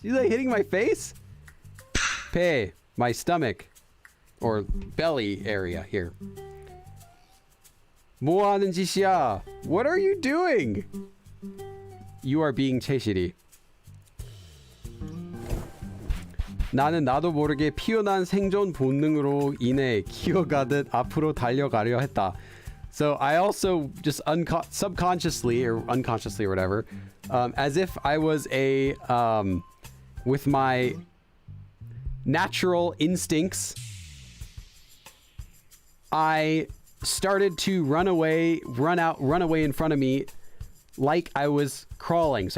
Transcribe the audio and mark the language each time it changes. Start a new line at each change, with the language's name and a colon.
English: You like hitting my face? 배, my stomach, or belly area here.
Korean: 뭐 하는 짓이야?
English: What are you doing? You are being 채시리.
Korean: 나는 나도 모르게 피어난 생존 본능으로 인해 기어가듯 앞으로 달려가려 했다.
English: So I also just subconsciously or unconsciously or whatever, as if I was with my natural instincts, I started to run away in front of me like I was crawling.